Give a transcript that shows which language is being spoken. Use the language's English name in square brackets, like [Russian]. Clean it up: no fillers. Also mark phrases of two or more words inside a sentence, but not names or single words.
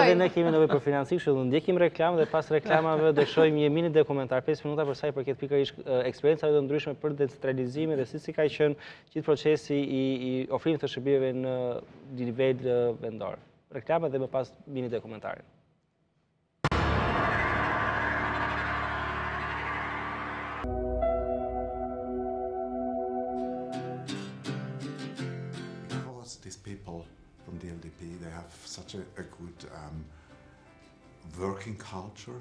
[Albanian] Edhe ne kemi nevojë për financim, kështu ndjekim reklamë dhe pas reklamave do shohim një mini dokumentar 5 minuta për sa i përket pikërisht eksperiencave të ndryshme për decentralizimin dhe si ka qenë gjithë procesi i ofrimit të shërbimeve në nivel vendor. Reklama dhe më pas mini dokumentarin. [English] These people from the LDP, they have such a good working culture.